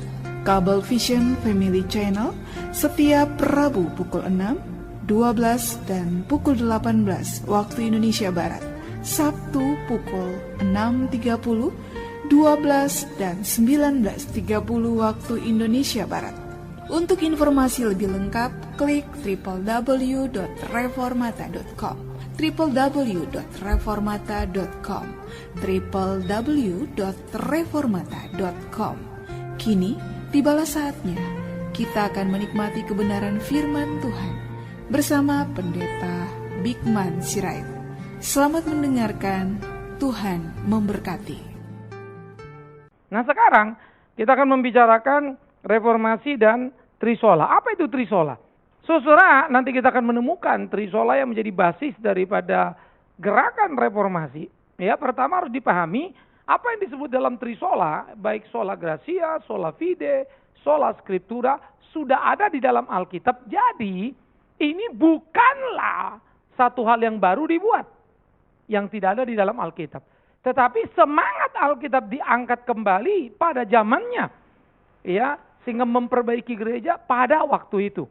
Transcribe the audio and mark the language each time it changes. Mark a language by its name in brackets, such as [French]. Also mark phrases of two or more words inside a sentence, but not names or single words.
[Indonesian] Kabel Vision Family Channel setiap Rabu pukul 6, 12 dan pukul 18 waktu Indonesia Barat. Sabtu pukul 6.30, 12 dan 19.30 waktu Indonesia Barat. Untuk informasi lebih lengkap, klik www.reformata.com www.reformata.com www.reformata.com. Kini tibalah saatnya kita akan menikmati kebenaran firman Tuhan bersama Pendeta Bikman Sirait. Selamat mendengarkan, Tuhan memberkati. Nah, sekarang kita akan membicarakan reformasi dan trisola. Apa itu trisola? Saudara, nanti kita akan menemukan trisola yang menjadi basis daripada gerakan reformasi. Ya, pertama harus dipahami apa yang disebut dalam trisola, baik [Latin] sola gratia, sola fide, sola scriptura, [Indonesian] sudah ada di dalam Alkitab. Jadi, ini bukanlah satu hal yang baru dibuat, yang tidak ada di dalam Alkitab. Tetapi semangat Alkitab diangkat kembali pada zamannya, ya, sehingga memperbaiki gereja pada waktu itu.